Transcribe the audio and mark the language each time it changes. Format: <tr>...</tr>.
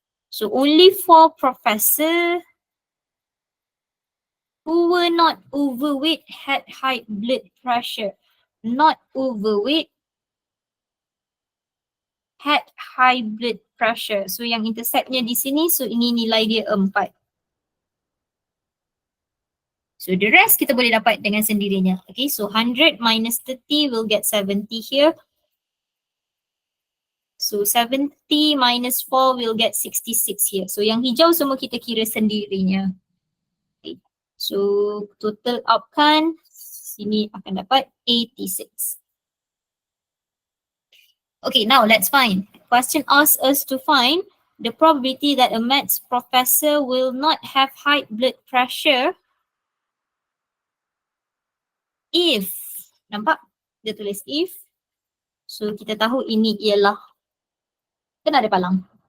<en>So only 4 professor who were not overweight had high blood pressure. Not overweight had high blood pressure.</en> <ms>So yang interceptnya di sini, so ini nilai dia 4.</ms> <en>So the rest</en> <ms>kita boleh dapat dengan sendirinya.</ms> <en>Okay, so 100 minus 30 will get 70 here. So 70 minus 4 will get 66 here.</en> <ms>So yang hijau semua kita kira sendirinya.</ms> <en>Okay. So total outcome</en> <ms>sini akan dapat 86.</ms> <en>Okay, now let's find. Question asks us to find the probability that a maths professor will not have high blood pressure if.</en> <ms>Nampak? Dia tulis if. So kita tahu ini ialah kena ada palang.</ms>